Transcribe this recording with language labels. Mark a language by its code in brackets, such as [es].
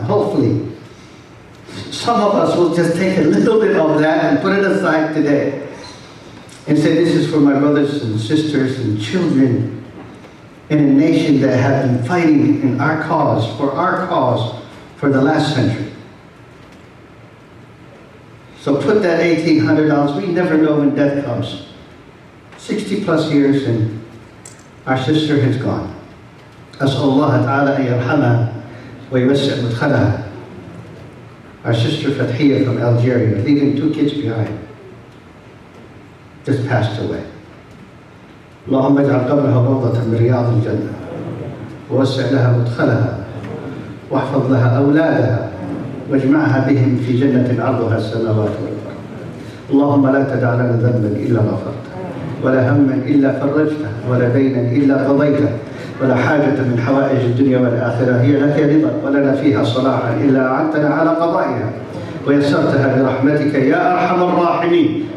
[en] Hopefully, some of us will just take a little bit of that and put it aside today and say, this is for my brothers and sisters and children in a nation that have been fighting in our cause, for the last century. So put that $1,800, we never know when death comes. 60 plus years and our sister has gone. [ar] أسأل الله تعالى أن يرحمها ويوسع مدخلها. [en] Our sister Fathiya from Algeria, leaving 2 kids behind, just passed away. [ar] اللهم اجعل قبرها روضة من رياض الجنة ووسع لها مدخلها واحفظ لها أولادها واجمعها بهم في جنة عرضها السماوات والأرض. اللهم لا تدع لنا ذنبا إلا غفرته ولا هما إلا فرجته ولا دينا إلا قضيته ولا حاجة من حوائج الدنيا والآخرة هي لك رضا ولنا فيها صلاحا إلا أعنتنا على قضائها ويسرتها برحمتك يا أرحم الراحمين.